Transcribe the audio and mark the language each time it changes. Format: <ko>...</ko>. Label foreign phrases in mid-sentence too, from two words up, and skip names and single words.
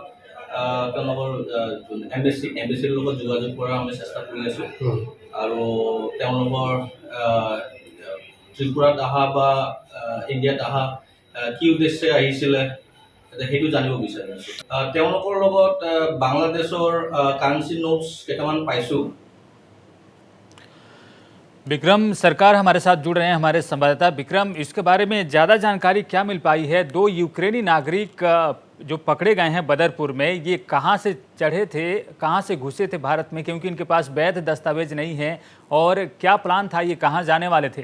<as>এম্বেচিৰ লগত যোগাযোগ কৰাৰ আমি চেষ্টা কৰি আছোঁ আৰু তেওঁলোকৰ ত্ৰিপুৰাত অহা বা ইণ্ডিয়াত অহা কি উদ্দেশ্যে আহিছিলে সেইটো জানিব বিচাৰি আছোঁ। তেওঁলোকৰ লগত বাংলাদেশৰ</as> <en>currency notes</en> <as>কেইটামান পাইছোঁ।</as> <hi>विक्रम सरकार हमारे साथ जुड़ रहे हैं, हमारे संवाददाता विक्रम, इसके बारे में ज़्यादा जानकारी क्या मिल पाई है? 2 यूक्रेनी नागरिक जो पकड़े गए हैं बदरपुर में, ये कहां से चढ़े थे, कहां से घुसे थे भारत में, क्योंकि इनके पास वैध दस्तावेज नहीं है, और क्या प्लान था, ये कहां जाने वाले थे?</hi>